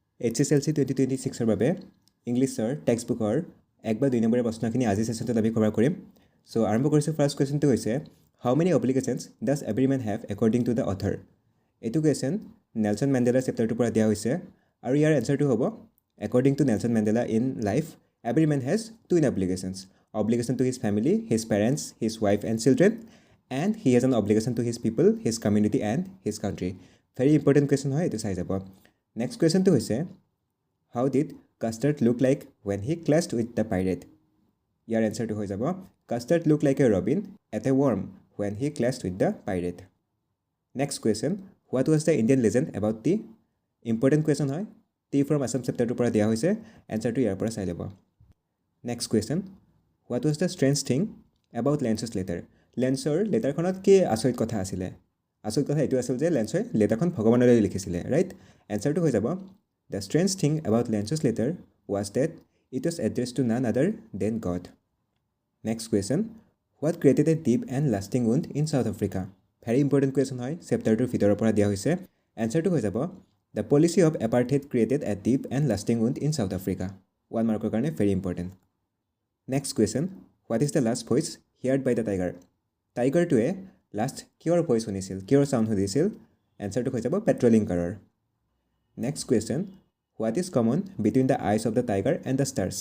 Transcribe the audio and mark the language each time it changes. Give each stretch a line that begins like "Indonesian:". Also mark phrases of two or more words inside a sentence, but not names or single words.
Assamese: HSLC 2026 ৰ বাবে ইংলিছৰ টেক্সটবুকৰ 1 বা 2 নম্বৰৰ প্ৰশ্নখিনি আজি সেশনটোত আমি কভাৰ কৰিম। সো আৰম্ভ কৰিছো ফাৰ্স্ট কোৱেশ্চনটো হৈছে
English: How many obligations does every man have according to the author.
Assamese: এইটো কোৱেশ্চন নেলসন মেণ্ডেলাৰ চেপ্টাৰটোৰ পৰা দিয়া হৈছে আৰু ইয়াৰ এনসাৰটো হ'ব
English: according to Nelson Mandela in life every man has two obligations obligation to his family, his parents, his wife and children, and he has an obligation to his people, his community and his country. Very important question
Assamese: হয় এটো চাই যাব।
English: Next question
Assamese: টো হৈছে
English: how did Custard look like when he clashed with the pirate? Your answer
Assamese: টো হৈছে আৰু
English: Custard looked like a robin at a worm when he clashed with the pirate. Next question, what was the Indian legend about the important question hoy T from Assam
Assamese: chapter to pora dia hoise answer টো ইয়াৰ পৰা চাই ল'বা.
English: Next question, what was the strange thing about Lance's letter?
Assamese: লেন্সৰ letter খনত কি আচৰিত কথা আছিল আচৰিত কথা এইটো আছিল যে লেন্স letter খন ভগৱানলৈ লিখিছিল, right?
English: Answer
Assamese: টো হৈ যাব
English: the strange thing about Lance's letter was that it was addressed to none other than God. Next question, what created a deep and lasting wound in South Africa? Very important question
Assamese: hoy chapter to ভিতৰৰ পৰা দিয়া হৈছে।
English: Answer
Assamese: টো হৈ যাব
English: the policy of apartheid created a deep and lasting wound in South Africa. 1 mark karone very important. Next question, what is the last voice heard by the tiger?
Assamese: Tiger to a last kior voice hunisil, kior sound hunisil.
English: Answer
Assamese: টো হৈ যাব patrolling karar.
English: Next question, what is common between the eyes of the tiger and the stars?